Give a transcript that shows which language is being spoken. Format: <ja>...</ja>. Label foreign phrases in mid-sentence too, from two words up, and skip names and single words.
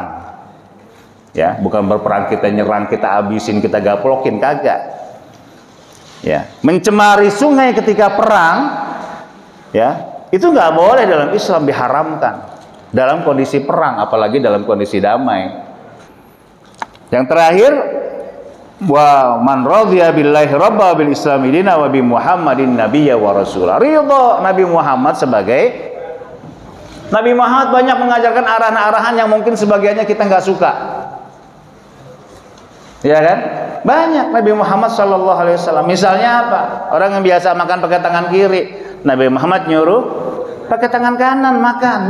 <id>Ya, bukan berperang kita nyerang, kita habisin, kita gaplokin, kagak. Ya, mencemari sungai ketika perang, ya, itu nggak boleh dalam Islam, diharamkan. Dalam kondisi perang, apalagi dalam kondisi damai. Yang terakhir,</id> <ar>ومن رضي بالله ربا بالإسلام دينا وبمحمد نبيا ورسوله.</ar> <id>Ridho Nabi Muhammad sebagai Nabi Muhammad banyak mengajarkan arahan-arahan yang mungkin sebagiannya kita nggak suka. Ya kan? Banyak Nabi Muhammad</id> <ar>صلى الله عليه وسلم.</ar> <id>Misalnya apa? Orang yang biasa makan pakai tangan kiri, Nabi Muhammad nyuruh pakai tangan kanan makan.</id>